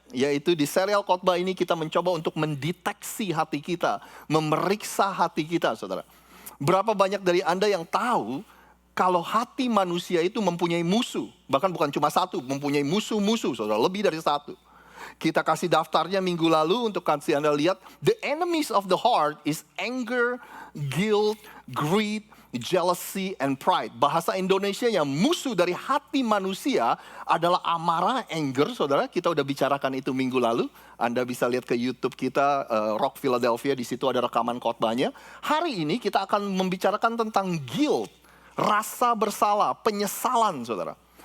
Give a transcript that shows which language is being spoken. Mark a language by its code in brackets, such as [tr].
[id] Yaitu di serial khotbah ini kita mencoba untuk mendeteksi hati kita, memeriksa hati kita, saudara. Berapa banyak dari Anda yang tahu kalau hati manusia itu mempunyai musuh. Bahkan bukan cuma satu, mempunyai musuh-musuh, saudara. Lebih dari satu. Kita kasih daftarnya minggu lalu untuk kasih Anda lihat. [en] The enemies of the heart is anger, guilt, greed, jealousy and pride. [id] Bahasa Indonesianya musuh dari hati manusia adalah amarah, anger, saudara. Kita udah bicarakan itu minggu lalu. Anda bisa lihat ke YouTube kita, Rock Philadelphia, di situ ada rekaman khotbahnya. Hari ini kita akan membicarakan tentang guilt, rasa bersalah, penyesalan, saudara.